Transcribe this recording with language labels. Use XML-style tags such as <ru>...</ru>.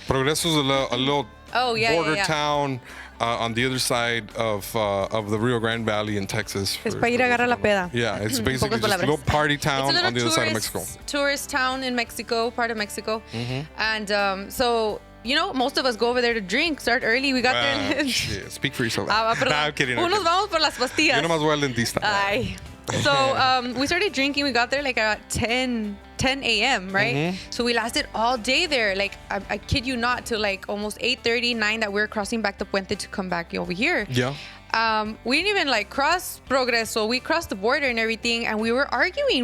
<en>Progreso's a little border town on the other side of the Rio Grande Valley in Texas.</en> <es>Es para ir a agarrar la peda.</es> <en>Yeah, it's basically just a little party town on the other side of Mexico. Tourist town in Mexico, part of Mexico. And so, most of us go over there to drink, start early. We got there. Speak for yourself. I'm kidding.</en> <es>Unos vamos por las pastillas. Yo nomás voy al dentista.</es> <en>Ay. So we started drinking. We got there like at 10 a.m., right? So we lasted all day there. Like, I kid you not, till like almost 8:30, 9 that we were crossing back the puente to come back over here. Yeah. We didn't even like cross Progreso. We crossed the border and everything, and we were arguing.</en>